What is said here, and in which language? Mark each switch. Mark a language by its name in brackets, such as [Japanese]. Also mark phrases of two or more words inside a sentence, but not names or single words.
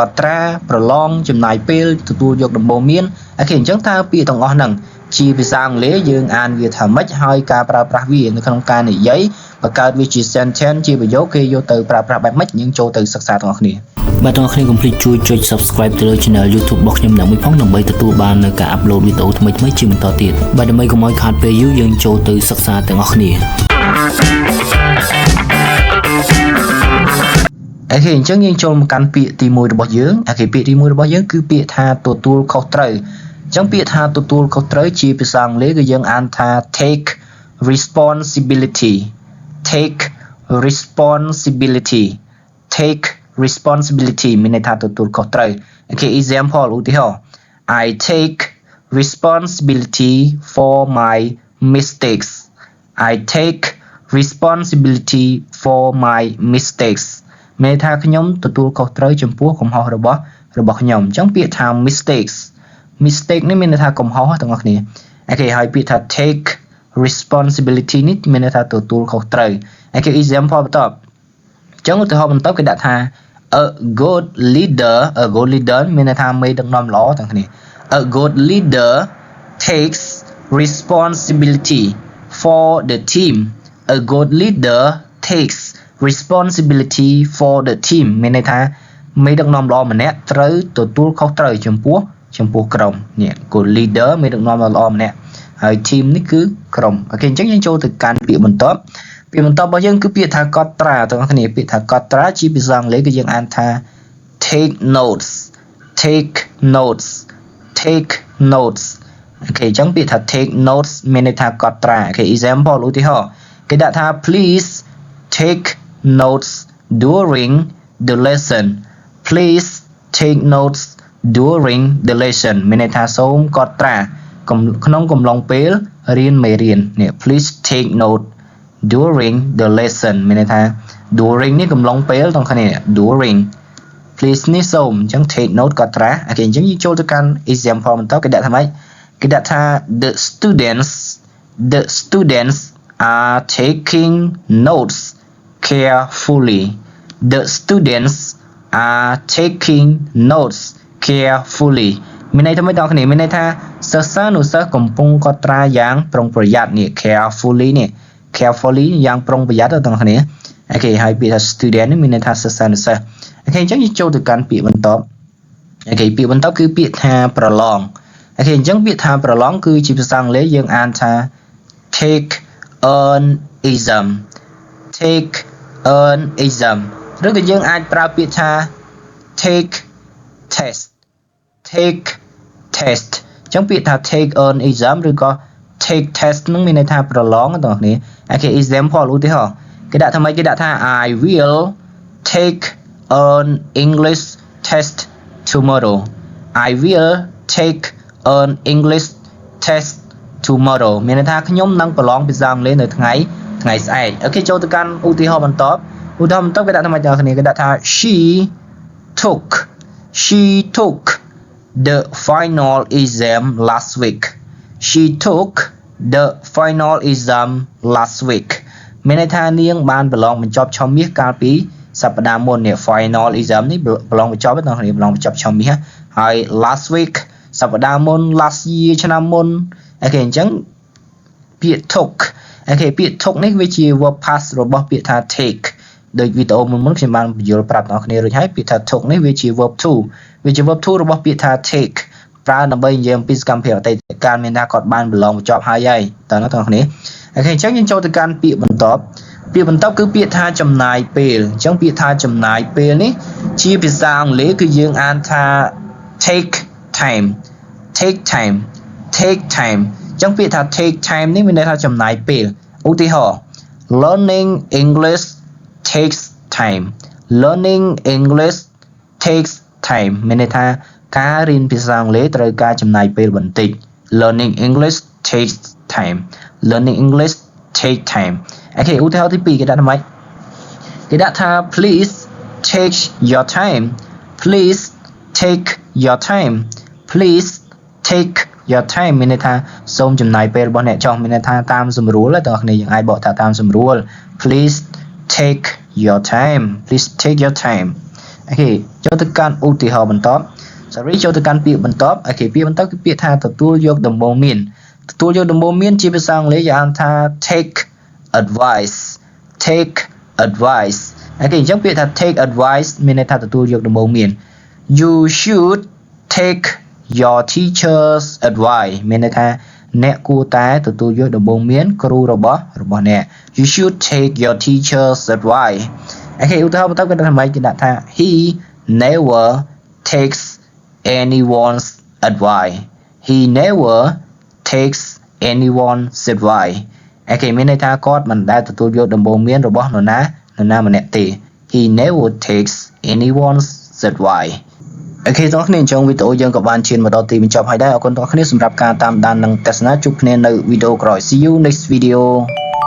[Khmer] ត់ត្រាប្រឡងចំណាយពេលទទួលយកដំបូន្មានអូខេអញ្ចឹងតើពាក្យទាំងអស់ហ្នឹងជាភាសាអង់គ្លេសយើងអានវាថាម៉េចហើយការប្រើប្រាស់វានៅក្នុងការនិយាយបង្កើតវាជា sentence ជាប្រយោគគេយកទៅប្រើប្រាស់បែបម៉េចយើងចូលទៅសិក្សាទាំងអស់គ្នាបាទទាំងអស់គ្នាកុំភ្លេចជួយចុច subscribe ទៅលើ channel YouTube របស់ខ្ញុំដើម្បីផងដើម្បីទទួលបាននៅការ upload វីដេអូថ្មីៗជាបន្តទៀតបាទដើម្បីកុំឲ្យខាតពេលយូរយើងចូលទៅសិក្សាទាំងអស់គ្នា អូខេអញ្ចឹងយើងចូលមកកាន់ពាក្យទី1របស់យើងអូខេពាក្យទី1របស់យើងគឺពាក្យថាទទួលខុសត្រូវអញ្ចឹងពាក្យថាទទួលខុសត្រូវជាភាសាអង់គ្លេសគឺយើងអានថា [English] take responsibility take responsibility take responsibility [Khmer] មានន័យថាទទួលខុសត្រូវអូ ខេ example ឧទាហរណ៍ [English] I take responsibility for my mistakes I take responsibility for my mistakes [Khmer] មានន័យថាខ្ញុំទទួលខុសត្រូវចំពោះកំហុសរបស់ខ្ញុំអញ្ចឹងពាក្យថា [English] mistakes mistake [Khmer] នេះមានន័យ ថាកំហុសទាំងអស់គ្នាអូខេហើយពាក្យថា [English] take responsibility [Khmer] នេះមានន័យថាទទួលខុសត្រូវអូខេ example បន្តអញ្ចឹងឧទាហរណ៍បន្តគេដាក់ថា a [English] good leader [Khmer] មានន័យថាមេដឹកនាំល្អទាំងគ្នា [English] a good leader takes responsibility for the team a good leader takes responsibility for the team [Khmer] មានន័យថាមេដឹកនាំល្អម្នាក់ត្រូវទទួលខុសត្រូវចំពោះក្រុមនេះ [English] good leader [Khmer] មេដឹកនាំល្អម្នាក់ហើយ team នេះគឺក្រុមអូខេអញ្ចឹងយើងចូលទៅកាន់ពាក្យបន្តរបស់យើងគឺពាក្យថាកត់ត្រាទាំងអស់គ្នាពាក្យថាកត់ត្រាជាភាសាអង់គ្លេសគឺយើងអានថា [English] take notes [Khmer] អូខេអញ្ចឹងពាក្យថា [English] take notes [Khmer] មានន័យថាកត់ត្រាអូខេ example ឧទាហរណ៍គេដាក់ថា [English] please take notes during the lesson please take notes during the lesson [Khmer] មានន័យថាសូមកត់ត្រាក្នុងកំឡុងពេលរៀនមេរៀននេះ [English] please take note during the lesson [Khmer] មានន័យថា during នេះកំឡុងពេលទាំងគ្នា [English] during please [Khmer] នេះសូមអញ្ចឹង [English] take note [Khmer] កត់ត្រាអូខេអញ្ចឹងយើងចូលទៅកាន់ example បន្តគេដាក់ថាម៉េចគេដាក់ថា the [English] students are taking notes carefully the students are taking notes carefully [Khmer] មានន័យថាម៉េចបងប្អូនមានន័យថាសិស្សានុ សិស្សកំពុងកត់ត្រាយ៉ាងប្រុងប្រយ័ត្ននេះ carefully នេះ carefully យ៉ាងប្រុងប្រយ័ត្នបងប្អូនអូខេហើយពាក្យថា student នេះមានន័យថាសិស្សានុសិស្សអូខេអញ្ចឹងយើងចូលទៅកាន់ពាក្យបន្តអូខេពាក្យបន្តគឺពាក្យថាប្រឡងអូខេអញ្ចឹងពាក្យថាប្រឡងគឺជាភាសាអង់គ្លេសយើងអានថា [English] take an exam [Khmer] ឬក៏យើងអាចប្រើពាក្យថា [English] take test [Khmer] អញ្ចឹងពាក្យថា [English] take an exam [Khmer] ឬក៏ [English] take test [Khmer] នឹងមានន័យថាប្រឡងបងប្អូនអូខេ example ឧទាហរណ៍គេដាក់ថាម៉េចគេដាក់ថា [English] I will take an English test tomorrow I will take an English test tomorrow [Khmer] មានន័យថាខ្ញុំនឹងប្រឡងភាសាអង់គ្លេសនៅថ្ងៃស្អែកអូខេចូលទៅកាន់ឧទាហរណ៍បន្តគេដាក់ថាម៉េចបងប្អូនគេដាក់ថា she [English] took the final exam last week she took the final exam last week [Khmer] មានន័យថានាងបានប្រឡងបញ្ចប់ឆមាសកាលពីសប្តាហ៍មុននេះ [English] final exam [Khmer] នេះប្រឡងបញ្ចប់ទេបងប្អូនប្រឡង បញ្ចប់ឆមាសហើយ [English] last week [Khmer] សប្តាហ៍មុន [English] last year [Khmer] ឆ្នាំមុនអូខេអញ្ចឹងពាក្យ took អូខេពាក្យ took នេះវាជា [English] verb past [Khmer] របស់ពាក្យថា take ដោយវីដេអូមុនខ្ញុំបានបញ្យល់ប្រាប់បងប្អូនរួចហើយពាក្យថា took នេះវាជា [English] verb to [Khmer] របស់ពាក្យថា take ប្រើ ដើម្បីនិយាយអំពីសកម្មភាពអតីតកាលមានថាគាត់បានប្រឡងបញ្ចប់ហើយតើបងប្អូនអូខេអញ្ចឹងយើងចូលទៅកាន់ពាក្យបន្តគឺពាក្យថាចំណាយពេលអញ្ចឹងពាក្យថាចំណាយពេលនេះជាភាសាអង់គ្លេសគឺយើងអានថា [English] take time [Khmer] អញ្ចឹងពាក្យថា [English] take time [Khmer] នេះមានន័យថាចំណាយពេលឧទាហរណ៍ [English] learning English takes time [Khmer] មានន័យថាការរៀនភាសាអង់គ្លេសត្រូវការចំណាយពេលបន្តិច [English] learning English takes time [Khmer] អូខេឧទាហរណ៍ទី2គេដាក់ថាម៉េចគេដាក់ថា [English] please take your time please take your time please take your time [Khmer] មានន័យថាសូមចំណាយពេលរបស់អ្នកចុះមានន័យថាតាមសម្រួលទាំងអស់គ្នា យើងអាចបកថាតាមសម្រួល [English] please take your time please take your time [Khmer] អូខេចូលទៅកាន់ឧទាហរណ៍បន្តចូលទៅកាន់ពាក្យបន្តអូខេពាក្យបន្តគឺពាក្យថាទទួលយកដំ បូន្មានទទួលយកដំបូន្មានជាភាសាអង់គ្លេសយើងហៅថា [English] take advice take advice [Khmer] អូខេអញ្ចឹងពាក្យថា [English] take advice [Khmer] មានន័យថាទទួលយកដំបូ ន្មាន [English] you should take your teacher's advice [Khmer] មានន័យថាអ្នកគួរតែទទួលយកដំបូន្មានគ្រូរបស់អ្នក you [English] should take your teacher's advice [Khmer] អូខេឧទាហរណ៍បន្តគេដាក់ថាម៉េចគេដាក់ថា [English] he never takes anyone's advice he never takes anyone's advice [Khmer] អូខេមានន័យថាគាត់មិនដែលទទួលយកដំបូន្មានរបស់នរណាម្នាក់ទេ [English] he never takes anyone's advice [Khmer] អូខេបងប្អូនអញ្ចឹងវីដេអូយើងក៏បានឈានមកដល់ទីបញ្ចប់ហើយដែរអរគុណបងប្អូនសម្រាប់ការតាមដាននិងទស្សនាជួបគ្នានៅវីដេអូក្រោយ [English] see you next video